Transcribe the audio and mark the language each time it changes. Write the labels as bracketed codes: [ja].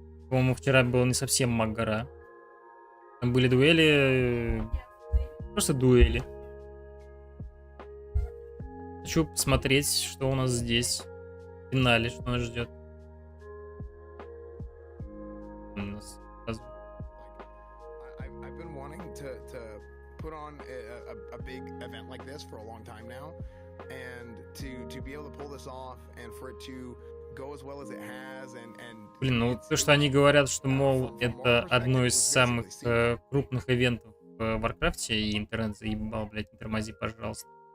[ru] По-моему, вчера было не совсем Гора. Там были дуэли. Просто дуэли. Хочу посмотреть, что у нас здесь в финале, что нас ждет. [en] I've been wanting to put on a big event like this for a long time now, and to be able to pull this off and for it to go as well as it has and [ru] Блин, ну то, что они говорят, что, мол, это одно из самых крупных ивентов в Варкрафте, и интернет заебал, блядь, не тормози, пожалуйста.